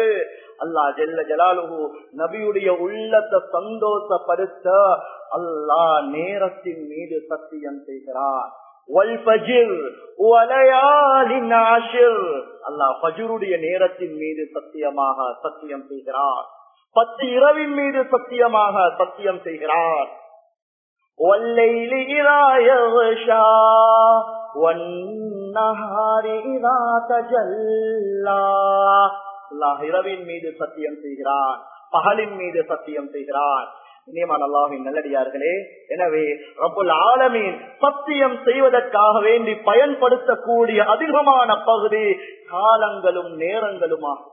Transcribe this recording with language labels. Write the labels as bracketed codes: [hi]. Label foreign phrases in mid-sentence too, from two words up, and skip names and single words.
[ta] அல்லாஹ் [ar] جل جلاله [ta] நபியுடைய உள்ளத்தை சந்தோஷப்படுத்த அல்லாஹ் நேரத்தின் மீது சத்தியம் செய்கிறார். அல்லாஹ் ஃபஜ்ருடைய நேரத்தின் மீது சத்தியமாக சத்தியம் செய்கிறார். 10 இரவின் மீது சத்தியமாக சத்தியம் செய்கிறார். [ar] والليل إذا يغشى والنهار إذا تجلى. [ta] அல்லாஹ் இரவின் மீது சத்தியம் செய்கிறான், பகலின் மீது சத்தியம் செய்கிறான். இனியமான அல்லாஹ்வின் நல்லடியார்களே, எனவே [ar] رب العالمين [ta] சத்தியம் செய்வதற்காக வேண்டி பயன்படுத்தக்கூடிய அதிகமான பகுதி காலங்களும் நேரங்களுமாகும்.